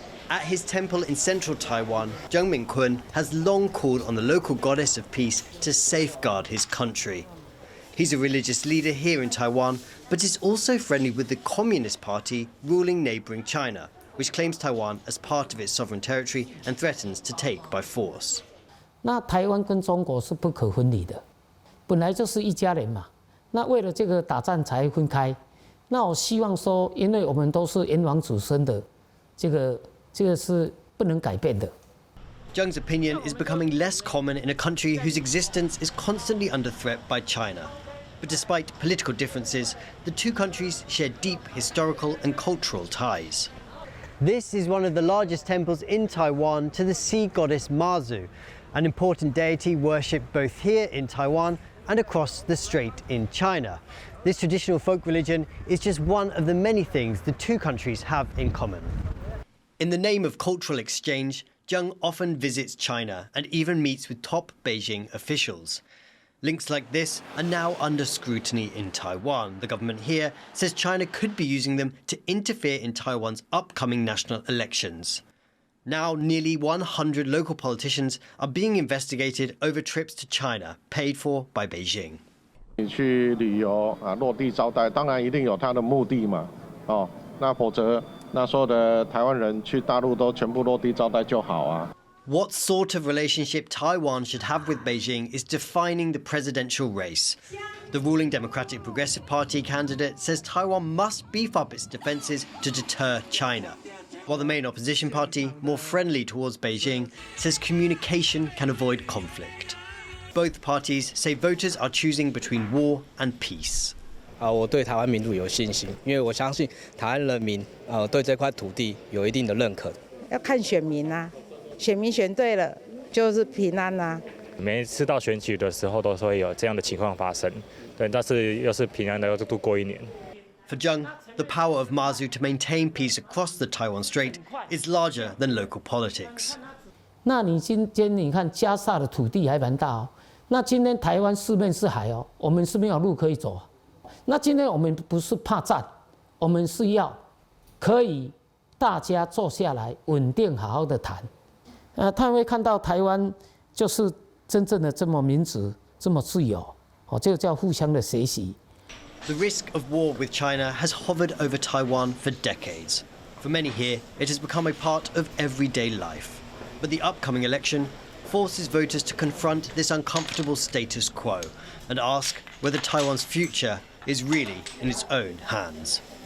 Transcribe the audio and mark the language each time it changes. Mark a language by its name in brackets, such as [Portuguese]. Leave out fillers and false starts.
[English] At his temple in central Taiwan, Zheng Mingkun has long called on the local goddess of peace to safeguard his country. He's a religious leader here in Taiwan, but is also friendly with the Communist Party ruling neighbouring China, which claims Taiwan as part of its sovereign territory and threatens to take by force. [Chinese] 那台湾跟中国是不可分离的，本来就是一家人嘛。那为了这个打仗才分开。那我希望说，因为我们都是炎黄子孙的，这个是不能改变的。 [English] Zheng's opinion is becoming less common in a country whose existence is constantly under threat by China. But despite political differences, the two countries share deep historical and cultural ties. This is one of the largest temples in Taiwan to the sea goddess Mazu, an important deity worshipped both here in Taiwan and across the strait in China. This traditional folk religion is just one of the many things the two countries have in common. In the name of cultural exchange, Zheng often visits China and even meets with top Beijing officials. Links like this are now under scrutiny in Taiwan. The government here says China could be using them to interfere in Taiwan's upcoming national elections. Now, nearly 100 local politicians are being investigated over trips to China, paid for by Beijing. [Chinese] 你去旅游啊，落地招待，当然一定有它的目的嘛，哦，那否则那所有的台湾人去大陆都全部落地招待就好啊。 [English] What sort of relationship Taiwan should have with Beijing is defining the presidential race. The ruling Democratic Progressive Party candidate says Taiwan must beef up its defences to deter China, while the main opposition party, more friendly towards Beijing, says communication can avoid conflict. Both parties say voters are choosing between war and peace. [Chinese] 我对台湾民主有信心，因为我相信台湾人民对这块土地有一定的认可。要看选民啊。选民选对了，就是平安呐。每一次到选举的时候，都是会有这样的情况发生。对，但是又是平安的，又度过一年。 [English] For Zheng, the power of Mazu to maintain peace across the Taiwan Strait is larger than local politics. [Chinese] 那你今天你看加沙的土地还蛮大哦。那今天台湾四面是海哦，我们是没有路可以走。那今天我们不是怕战，我们是要可以大家坐下来稳定好好的谈。他会看到台湾就是真正的这么民主、这么自由，这个叫互相的学习。 [English] The risk of war with China has hovered over Taiwan for decades. For many here, it has become a part of everyday life. But the upcoming election forces voters to confront this uncomfortable status quo and ask whether Taiwan's future is really in its own hands.